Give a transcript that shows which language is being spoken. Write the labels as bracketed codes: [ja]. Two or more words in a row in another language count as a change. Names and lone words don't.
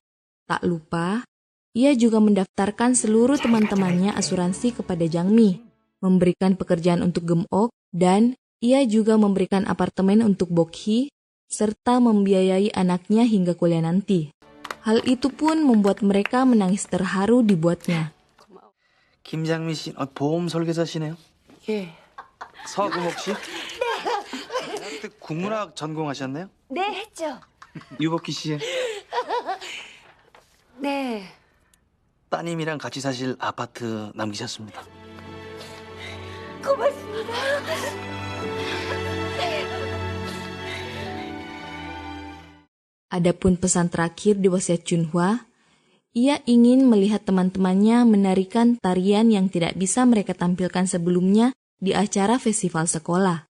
[id] Tak lupa, ia juga mendaftarkan seluruh teman-temannya asuransi kepada Jangmi, memberikan pekerjaan untuk Gemok, dan ia juga memberikan apartemen untuk Bokhi, serta membiayai anaknya hingga kuliah nanti. Hal itu pun membuat mereka menangis terharu dibuatnya. [ko] 김장미 씨, 보험 설계사시네요. 예. 서금옥 씨? 네. 국문학 전공하셨나요? 네, 했죠. 유복희 씨, 네. 따님이랑 같이 사실 아파트 남기셨습니다. 고맙습니다. [id] Adapun pesan terakhir di wasiat Chunhwa, ia ingin melihat teman-temannya menarikan tarian yang tidak bisa mereka tampilkan sebelumnya di acara festival sekolah.